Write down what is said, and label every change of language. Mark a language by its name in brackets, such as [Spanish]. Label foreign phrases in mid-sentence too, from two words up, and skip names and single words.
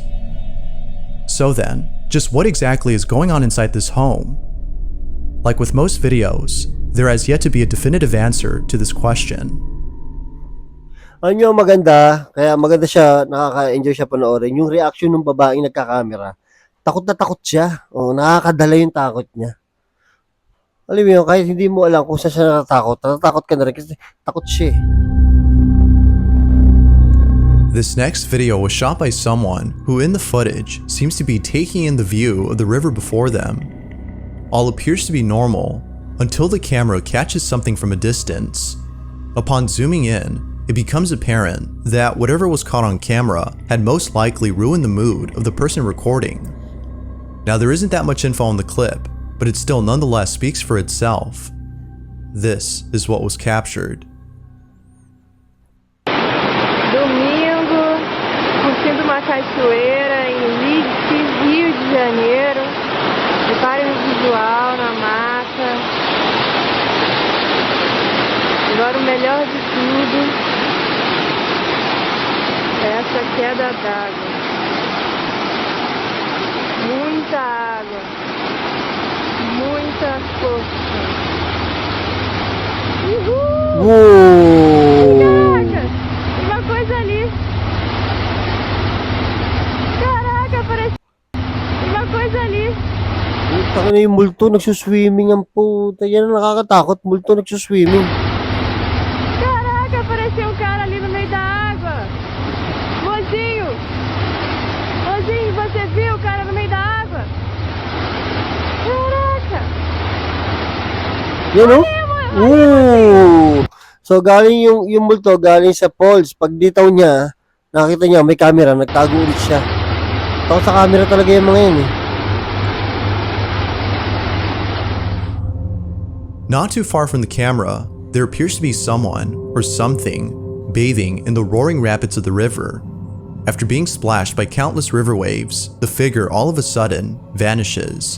[English] So then, just what exactly is going on inside this home? Like with most videos, there has yet to be a definitive answer to this question. [Filipino] Ano yung maganda, kaya maganda siya, nakaka-enjoy siya panoorin, yung reaction ng babaeng nagkakamera. Takot na takot siya. O, nakakadala yung takot niya. Alam mo yun, kahit hindi mo alam kung saan siya natatakot ka na rin kasi takot siya eh. [English] This next video was shot by someone who in the footage seems to be taking in the view of the river before them. All appears to be normal until the camera catches something from a distance. Upon zooming in, it becomes apparent that whatever was caught on camera had most likely ruined the mood of the person recording. Now there isn't that much info on the clip, but it still nonetheless speaks for itself. This is what was captured. [Portuguese] Domingo, curtindo uma cachoeira em Leeds, Rio de Janeiro. Reparem no visual, na mata. Agora o melhor de tudo é essa queda d'água. Muita água. Muita força. Uhul! Whoa! Caraca! Uma coisa ali. Caraca, parece uma coisa ali. [Filipino] Puta ka na yung multo, nagsuswimming ang puta. Yan ang nakakatakot, multo nagsuswimming. [Portuguese] Caraca, parecia um cara ali no meio da água. Mozinho! Mozinho, você viu o cara no meio da água? Caraca! [Filipino] Yun o? So galing yung multo, galing sa falls. Pag ditaw niya, nakita niya may camera, nagtago ulit siya. Takot sa camera talaga yung mga yun eh. [English] Not too far from the camera, there appears to be someone or something bathing in the roaring rapids of the river. After being splashed by countless river waves, the figure all of a sudden vanishes.